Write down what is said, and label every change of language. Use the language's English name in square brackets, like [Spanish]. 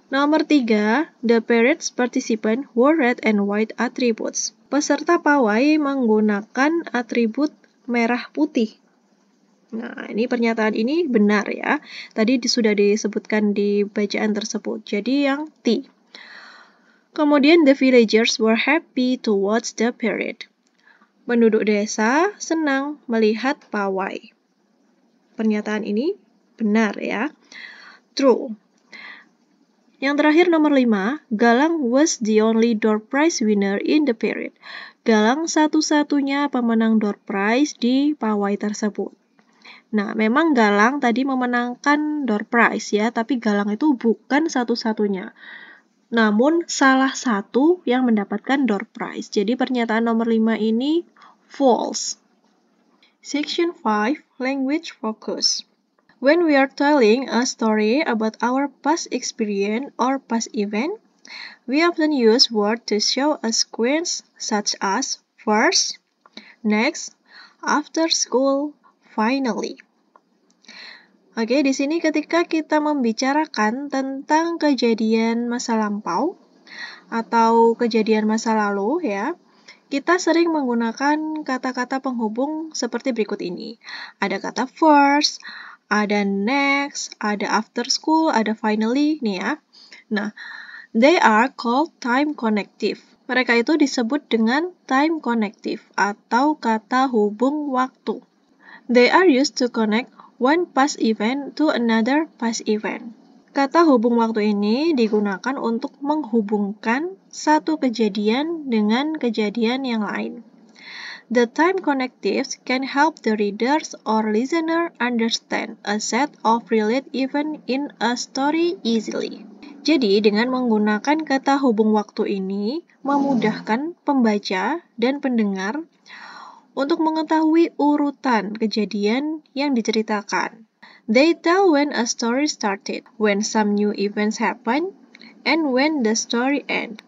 [Indonesian] Nomor 3, [English] the parade's participant wore red and white attributes. [Indonesian] Peserta pawai menggunakan atribut merah putih. Nah, ini pernyataan ini benar ya. Tadi sudah disebutkan di bacaan tersebut. Jadi yang T. Kemudian [English] the villagers were happy to watch the parade. [Indonesian] Penduduk desa senang melihat pawai. Pernyataan ini benar ya. True. Yang terakhir nomor 5, [English] Galang was the only door prize winner in the parade. [Indonesian] Galang satu-satunya pemenang door prize di pawai tersebut. Nah, memang Galang tadi memenangkan door prize ya, tapi Galang itu bukan satu-satunya. Namun salah satu yang mendapatkan door prize. Jadi pernyataan nomor 5 ini false. [English] Section 5, language focus. When we are telling a story about our past experience or past event, we often use words to show a sequence such as first, next, after school, finally. [Indonesian] Oke, di sini ketika kita membicarakan tentang kejadian masa lampau atau kejadian masa lalu ya, kita sering menggunakan kata-kata penghubung seperti berikut ini. Ada kata first, ada next, ada after school, ada finally nih ya. Nah, [English] they are called time connective. [Indonesian] Mereka itu disebut dengan time connective atau kata hubung waktu. [English] They are used to connect one past event to another past event. [Indonesian] Kata hubung waktu ini digunakan untuk menghubungkan satu kejadian dengan kejadian yang lain. [English] The time connectives can help the readers or listener understand a set of related events in a story easily. [Indonesian] Jadi, dengan menggunakan kata hubung waktu ini, memudahkan pembaca dan pendengar untuk mengetahui urutan kejadian yang diceritakan. [English] They tell when a story started, when some new events happen, and when the story ends.